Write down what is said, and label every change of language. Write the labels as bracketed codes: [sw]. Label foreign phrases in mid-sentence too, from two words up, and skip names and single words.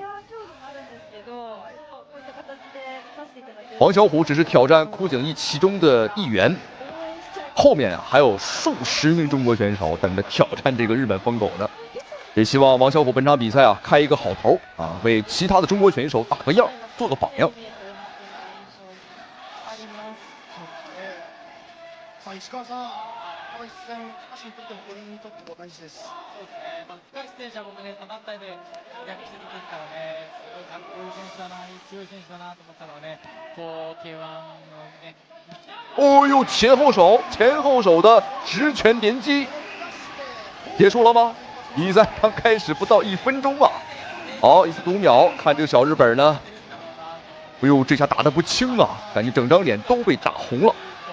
[zh] 王小虎只是挑战枯井一其中的一员，后面啊还有数十名中国选手等着挑战这个日本疯狗呢。也希望王小虎本场比赛啊开一个好头啊，为其他的中国选手打个样，做个榜样。 [ja] 石川さん、この一戦、歌手にとっても五人にとっても大事です。そうですね。深井選手は僕ね、他団体で躍してる時からね、すごいかっこいい選手だな、強い選手だなと思ったのはね、こう K1 のね。 [zh] 哦呦，前后手的直拳连击，结束了吗？比赛刚开始不到1分钟吧。好，一次读秒，看这个小日本呢，哎呦，这下打得不轻啊，感觉整张脸都被打红了。